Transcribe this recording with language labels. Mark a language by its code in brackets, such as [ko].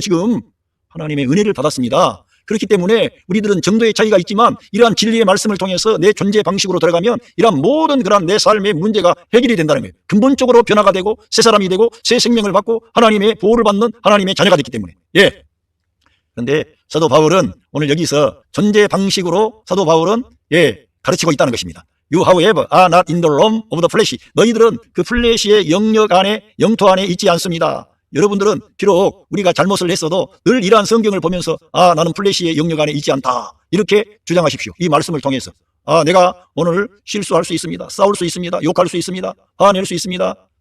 [ko] 지금 하나님의 은혜를 받았습니다. 그렇기 때문에 우리들은 정도의 차이가 있지만 이러한 진리의 말씀을 통해서 내 존재 방식으로 들어가면 이러한 모든 그런 내 삶의 문제가 해결이 된다는 거예요. 근본적으로 변화가 되고 새 사람이 되고 새 생명을 받고 하나님의 보호를 받는 하나님의 자녀가 됐기 때문에 그런데 사도 바울은 오늘 여기서 존재 방식으로 사도 바울은 가르치고 있다는 것입니다. [en] You however are not in the realm of the flesh. [ko] 너희들은 그 플래시의 영역 안에 영토 안에 있지 않습니다. 여러분들은 비록 우리가 잘못을 했어도 늘 이러한 성경을 보면서 나는 플래시의 영역 안에 있지 않다 이렇게 주장하십시오. 이 말씀을 통해서 내가 오늘 실수할 수 있습니다. 싸울 수 있습니다. 욕할 수 있습니다. 화낼 수 있습니다.